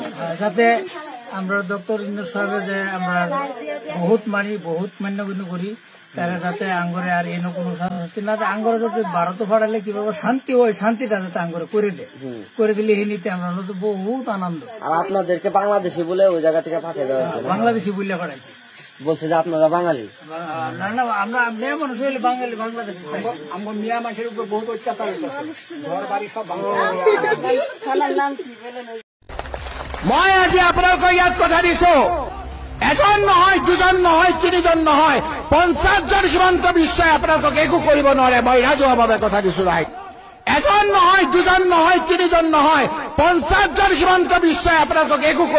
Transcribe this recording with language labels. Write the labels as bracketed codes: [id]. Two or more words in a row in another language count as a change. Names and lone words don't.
[bn] যাতে আমরা ডক্টর ইউনূস সাহেবের যে আমরা বহুত মানি, বহুত মান্যগণ্য করি, তারা যাতে আঙ্গরে আর এনে কোনো শাস্তি না, আঙ্গরে যাতে ভারত ফাড়ালে কিভাবে শান্তি হয়, শান্তিটা যাতে আঙ্গরে করে দেয়, করে দিলে এই নিতে আমরা বহুত আনন্দ। আর আপনাদেরকে বাংলাদেশি বলে ওই জায়গা থেকে পাঠিয়ে দেওয়া হয়েছে, বাংলাদেশি বললে পাঠাইছি, বলছে যে আপনারা বাঙালি। না না, আমরা মেয়ে মানুষ হইলে বাঙালি, বাংলাদেশি। আমার মিয়া মানুষের উপর বহুত অত্যাচার হয়েছে, ঘর বাড়ি সব [as] মই আজি আপোনালোকক ইয়াত কথা দিছো, এজন নহয়, দুজন নহয়, তিনিজন নহয়, 50জন হিমন্ত বিশ্বই আপোনালোকক একো কৰিব নোৱাৰে। মই ৰাজহুৱাভাৱে কথা দিছো ৰাইজ, এজন নহয়, দুজন নহয়, তিনিজন নহয়, 50জন হিমন্ত বিশ্বই আপোনালোকক একো কৰিব নোৱাৰে।